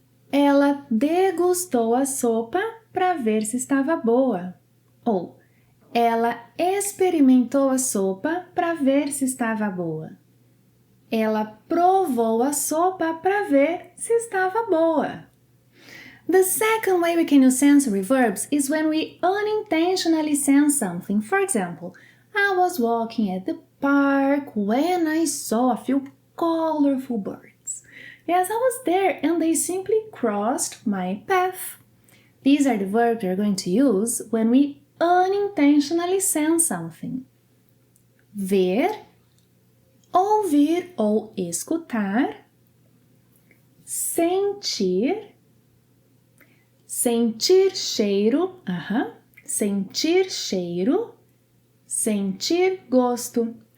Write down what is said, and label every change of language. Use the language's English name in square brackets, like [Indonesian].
[Portuguese] Ela degustou a sopa para ver se estava boa. Ou, ela experimentou a sopa para ver se estava boa. Ela provou a sopa para ver se estava boa. [English] The second way we can use sensory verbs is when we unintentionally sense something. For example, I was walking at the park when I saw a few colorful birds. Yes, I was there and they simply crossed my path. These are the verbs we're going to use when we unintentionally sense something. [Portuguese] Ver, ouvir ou escutar, sentir, sentir cheiro, sentir cheiro, sentir gosto.